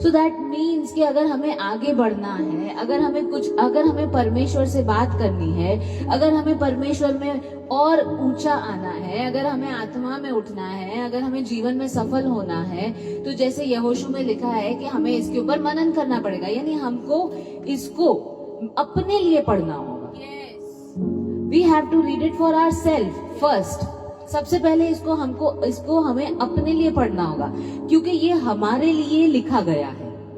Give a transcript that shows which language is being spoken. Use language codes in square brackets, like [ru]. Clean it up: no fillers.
[en] so that means [hi] कि अगर हमें आगे बढ़ना है, अगर हमें परमेश्वर से बात करनी है, अगर हमें परमेश्वर में और ऊंचा आना है, अगर हमें आत्मा में उठना है, अगर हमें जीवन में सफल होना है, तो जैसे यहोशू में लिखा है कि हमें इसके ऊपर मनन करना पड़ेगा, यानी हमको इसको अपने लिए पढ़ना होगा। [en] We have to read it for ourselves first. [hi] सबसे पहले इसको हमें अपने लिए पढ़ना होगा, क्योंकि ये हमारे लिए लिखा गया है।